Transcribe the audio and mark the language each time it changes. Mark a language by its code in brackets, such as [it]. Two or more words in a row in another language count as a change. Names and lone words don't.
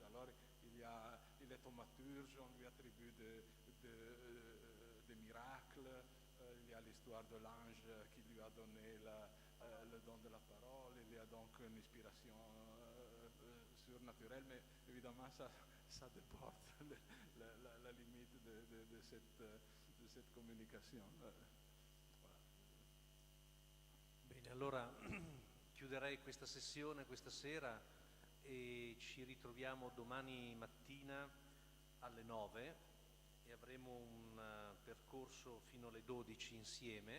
[fr] Alors il est thaumaturge, on lui attribue des miracles, il y a l'histoire de l'ange qui lui a donné le don de la parole, il y a donc une inspiration surnaturelle, mais évidemment ça déporte la limite de cette communication. Voilà. [it] Bene, allora chiuderei questa sessione questa sera e ci ritroviamo domani mattina alle 9 e avremo un percorso fino alle 12 insieme.